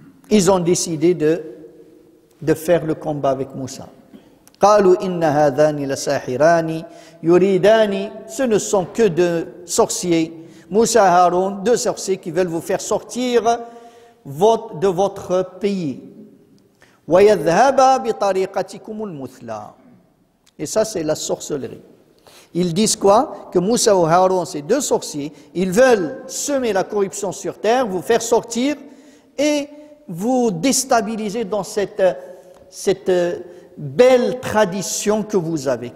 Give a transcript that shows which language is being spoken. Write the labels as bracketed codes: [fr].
[fr] Ils ont décidé de faire le combat avec Moussa. [ar] قالوا إن هذان لساحران يريدان, [fr] ce ne sont que deux sorciers, Moussa et Haroun, deux sorciers qui veulent vous faire sortir de votre pays. [ar] ويذهبا بطريقتكم المثلى. [fr] Et ça, c'est la sorcellerie. Ils disent quoi? Que Moussa et Haroun, ces deux sorciers, ils veulent semer la corruption sur terre, vous faire sortir et vous déstabiliser dans cette belle tradition que vous avez.